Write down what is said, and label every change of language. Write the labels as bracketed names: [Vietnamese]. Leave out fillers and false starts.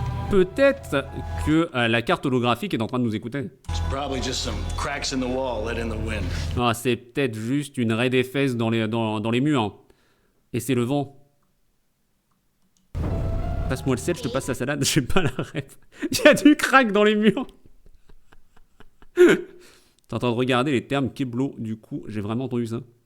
[French] Peut-être que la carte holographique est en train de nous écouter. [English] It's probably just some cracks in the wall let in the wind. [French] Ah, c'est peut-être juste une raie des fesses dans les murs. Et c'est le vent. Passe-moi le sel, je te passe la salade, j'ai pas la rêve. Il y a du crack dans les murs. T'es en train de regarder les termes Keblo, du coup, j'ai vraiment entendu ça.